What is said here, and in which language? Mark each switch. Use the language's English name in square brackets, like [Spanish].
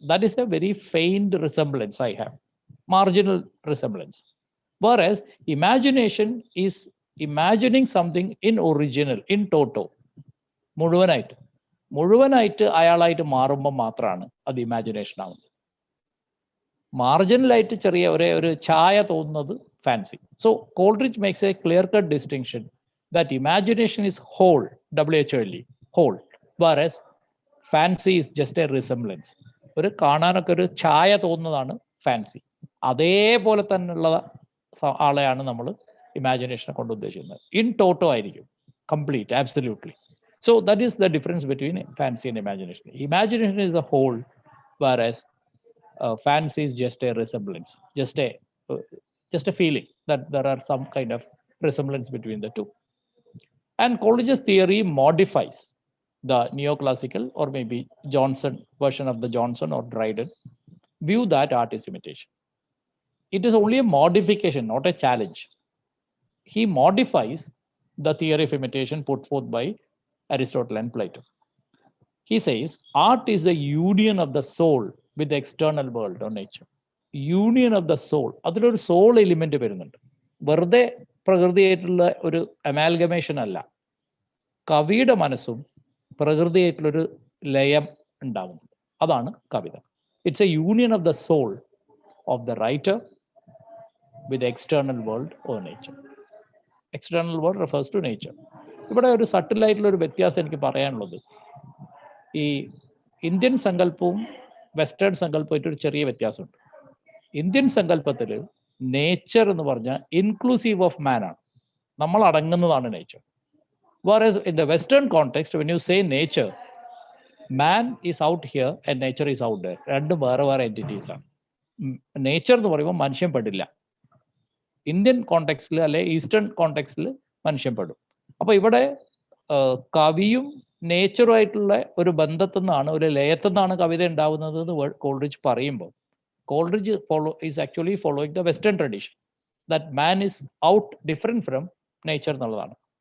[English] That is a very faint resemblance I have, marginal resemblance. Whereas imagination is imagining something in original, in toto, [Malayalam] മുഴുവനായിട്ട് അയാളായിട്ട് മാറുമ്പോൾ മാത്രമാണ് അത് imagination ആവുന്നത്. മാർജിനലായിട്ട് ചെറിയ ഒരു ഛായ തോന്നുന്നത് fancy. [English] So Coleridge makes a clear-cut distinction that imagination is whole, WHOLE, whole, whereas fancy is just a resemblance. [Malayalam] ഒരു കാണാനൊക്കെ ഒരു ഛായ തോന്നുന്നതാണ് fancy. അതേപോലെ തന്നെയുള്ള ആളെയാണ് നമ്മൾ ഇമാജിനേഷനെ കൊണ്ട് ഉദ്ദേശിക്കുന്നത്. [English] in toto [Malayalam] ആയിരിക്കും, [English] Complete, absolutely. So that is the difference between fancy and imagination. Imagination is a whole, whereas fancy is just a resemblance, just a feeling that there are some kind of resemblance between the two. And Coleridge's theory modifies the neoclassical or maybe Johnson version of the Johnson or Dryden view that art is imitation. It is only a modification, not a challenge. He modifies the theory of imitation put forth by Aristotle and Plato. He says art is a union of the soul with the external world or nature. Union of the soul. [Malayalam] അതിലൊരു soul element വരുന്നുണ്ട്. വെറുതെ പ്രകൃതിയായിട്ടുള്ള ഒരു amalgamation അല്ല. കവിയുടെ മനസ്സും പ്രകൃതിയായിട്ടുള്ളൊരു ലയം ഉണ്ടാവുന്നുണ്ട്. അതാണ് കവിത. [English] It's a union of the soul of the writer with the external world or nature. External world refers to nature. [Malayalam] ഇവിടെ ഒരു സട്ടിലായിട്ടുള്ള ഒരു വ്യത്യാസം എനിക്ക് പറയാനുള്ളത്, ഈ ഇന്ത്യൻ സങ്കല്പവും വെസ്റ്റേൺ സങ്കല്പമായിട്ട് ഒരു ചെറിയ വ്യത്യാസമുണ്ട്. ഇന്ത്യൻ സങ്കല്പത്തിൽ നേച്ചർ എന്ന് പറഞ്ഞാൽ [English] inclusive of man [Malayalam] ആണ്, നമ്മൾ അടങ്ങുന്നതാണ് nature. [English] Whereas in the Western context, when you say nature, man is out here and nature is out there. [Malayalam] രണ്ടും വേറെ വേറെ എൻറ്റിറ്റീസ് ആണ്. നേച്ചർ എന്ന് പറയുമ്പോൾ മനുഷ്യൻ പെടില്ല. ഇന്ത്യൻ കോണ്ടെക്സ്റ്റിൽ അല്ലെ ഈസ്റ്റേൺ കോണ്ടെക്സ്റ്റിൽ മനുഷ്യൻ പെടും. അപ്പൊ ഇവിടെ കവിയും നേച്ചറുമായിട്ടുള്ള ഒരു ബന്ധത്തിൽ നിന്നാണ്, ഒരു ലയത്തിൽ നിന്നാണ് കവിത ഉണ്ടാവുന്നത് എന്ന് കോൾറിഡ്ജ് പറയുമ്പോൾ, [English] Coleridge is actually following the western tradition that man is out different from nature [Malayalam] എന്നുള്ളതാണ്.